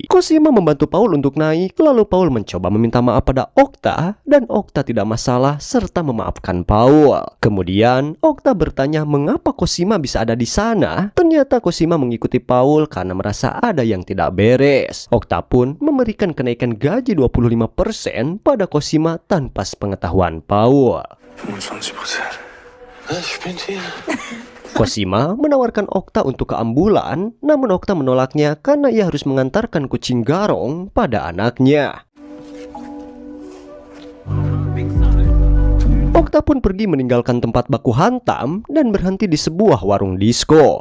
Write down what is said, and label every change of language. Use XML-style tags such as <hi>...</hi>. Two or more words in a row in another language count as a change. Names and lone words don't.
<id>Cosima membantu Paul untuk naik, lalu Paul mencoba meminta maaf pada Okta dan Okta tidak masalah serta memaafkan Paul. Kemudian Okta bertanya mengapa Cosima bisa ada di sana. Ternyata Cosima mengikuti Paul karena merasa ada yang tidak beres. Okta pun memberikan kenaikan gaji 25% pada Cosima tanpa sepengetahuan Paul.</id> <de>25%. Ich bin hier.</de> <id>Cosima menawarkan Okta untuk ke ambulan, namun Okta menolaknya karena ia harus mengantarkan kucing garong pada anaknya. Okta pun pergi meninggalkan tempat baku hantam dan berhenti di sebuah warung disko.</id>